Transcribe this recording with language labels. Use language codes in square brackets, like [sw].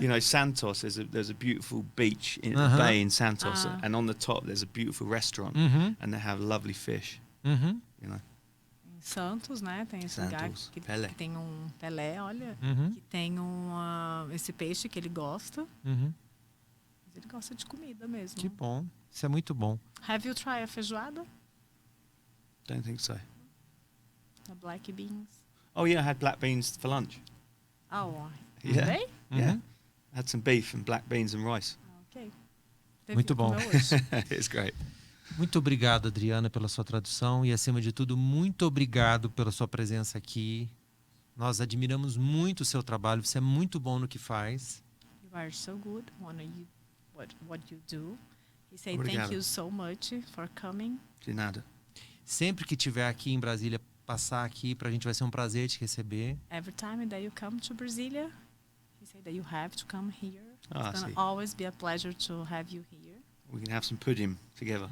[en] You know, Santos, there's a beautiful beach in the bay in Santos, and on the top there's a beautiful restaurant, and they have lovely fish. You know. [pt] Em Santos, né? Tem esse lugar que tem um Pelé, olha, que tem esse peixe que ele gosta. Mas ele gosta de comida mesmo. Que bom. Isso é muito bom. [en] Have you tried a feijoada? Don't think so. The black beans. Oh yeah, I had black beans for lunch. Oh, Yeah. today? Yeah. I had some beef and black beans and rice. Ok. [pt] Muito bom. [en] It's great. [pt] Muito obrigado, Adriana, pela sua tradução e, acima de tudo, muito obrigado pela sua presença aqui. Nós admiramos muito o seu trabalho. Você é muito bom no que faz. [en] You are so good what you do. He said [pt] Obrigado. [en] thank you so much for coming. [pt] De nada. Sempre que tiver aqui em Brasília, passar aqui, pra gente vai ser um prazer te receber. [en] Every time that you come to Brasília, he said that you have to come here. Ah, It's gonna [pt] sim. [en] always be a pleasure to have you here. We can have some pudding together.